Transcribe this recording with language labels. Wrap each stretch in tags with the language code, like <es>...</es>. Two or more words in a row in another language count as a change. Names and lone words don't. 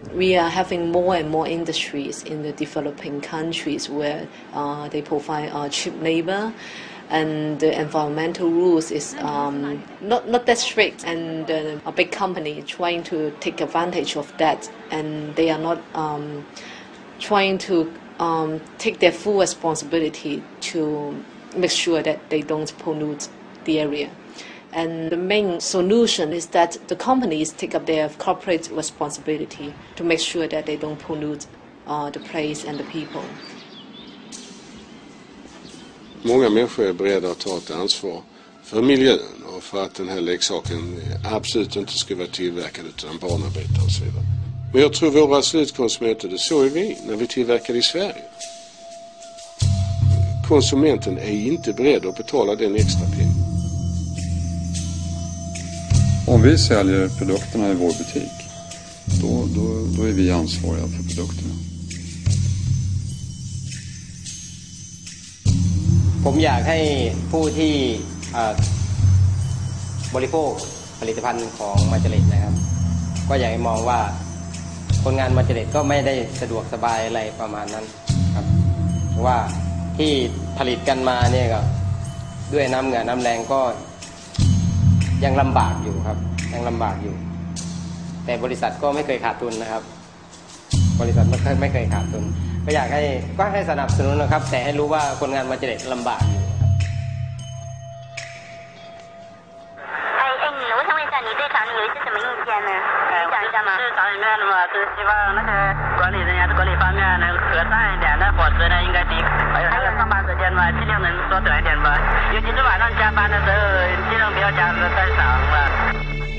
<en>We are having more and more industries in the developing countries where they provide cheap labor, and the environmental rules is not that strict, and a big company trying to take advantage of that, and they are not trying to take their full responsibility to make sure that they don't pollute the area. And the main solution is that the companies take up their corporate responsibility to make sure that they don't pollute the place and the people.</en> <sv>Många människor är beredda att ta ett ansvar för miljön och för att den här leksaken absolut inte ska vara tillverkad utan barnarbetare och så vidare. Men jag tror våra slutkonsumenter, det så är vi när vi tillverkar i Sverige. Konsumenten är inte beredd att betala den extra pengen. Om vi säljer produkterna i vår butik, då är vi ansvariga för produkterna.</sv> <th>ผมอยากให้ผู้ที่บริโภคผลิตภัณฑ์ของมาเจเล็ตนะครับก็อยากให้มองว่า คนงานมาเจเล็ตก็ไม่ได้สะดวกสบายอะไรประมาณนั้นครับเพราะว่าที่ผลิตกันมาเนี่ยก็ด้วยน้ำเหงื่อน้ำแรงก็ยังลำบากอยู่ครับยังลำบากอยู่แต่บริษัทก็ไม่เคยขาดทุนนะครับบริษัทไม่เคยขาดทุนก็อยากให้สนับสนุนนะครับแต่ให้รู้ว่าคนงานมาเจเล็ตลำบากอยู่</th> <zh>我想问一下，你对厂里有一些什么意见呢？讲一下吗？是厂里面的嘛，就是希望那些管理人员管理方面能和善一点，那伙食呢应该低，还有上班时间嘛，尽量能缩短一点吧。尤其是晚上加班的时候，尽量不要加的太长了。</zh>